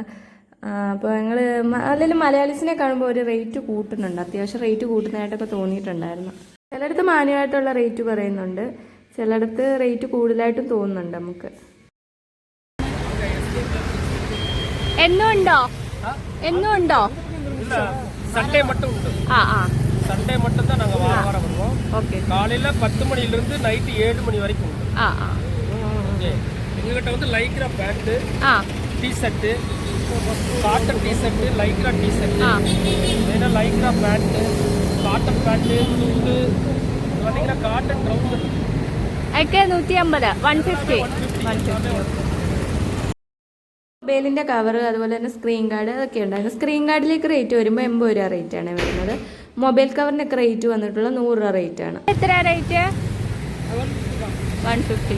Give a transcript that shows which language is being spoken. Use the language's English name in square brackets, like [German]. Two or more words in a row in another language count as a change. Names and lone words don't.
[Malayalam] അപ്പോൾ ഞങ്ങൾ അല്ലെങ്കിൽ മലയാളീസിനെ കാണുമ്പോൾ ഒരു റേറ്റ് കൂട്ടുന്നുണ്ട്, അത്യാവശ്യം റേറ്റ് കൂട്ടുന്നതായിട്ടൊക്കെ തോന്നിയിട്ടുണ്ടായിരുന്നു. ചിലയിടത്ത് മാന്യമായിട്ടുള്ള റേറ്റ് പറയുന്നുണ്ട്, ചിലയിടത്ത് റേറ്റ് കൂടുതലായിട്ടും തോന്നുന്നുണ്ട് നമുക്ക്. എന്നും ഉണ്ടോ? [Tamil] சண்டே மட்டும் உண்டு. சண்டே மட்டும் தான் நாங்கள் வாரம் வருவோம். ஓகே. காலையில் 10 மணிலிருந்து நைட்டு 7 மணி வரைக்கும் உண்டு. எங்ககிட்ட வந்து [English] lycra pant, t-shirt, cotton t-shirt, lycra t-shirt, [Tamil] மெயினாக [English] lycra pant, cotton pant, [Tamil] துண்டு, பார்த்தீங்கன்னா [English] cotton trouser [Malayalam] ഒക്കെ 150, 150. [English] mobileന്റെ cover, [Malayalam] അതുപോലെ തന്നെ [English] screen guard [Malayalam] അതൊക്കെ ഉണ്ടായിരുന്നു. [English] screen guardലേക്ക് [Malayalam] റേറ്റ് വരുമ്പോൾ 80 രൂപ റേറ്റാണ് വരുന്നത്. [English] mobile coverനൊക്കെ [Malayalam] റേറ്റ് വന്നിട്ടുള്ള 100 രൂപ റേറ്റാണ്. എത്ര റേറ്റ്? 150.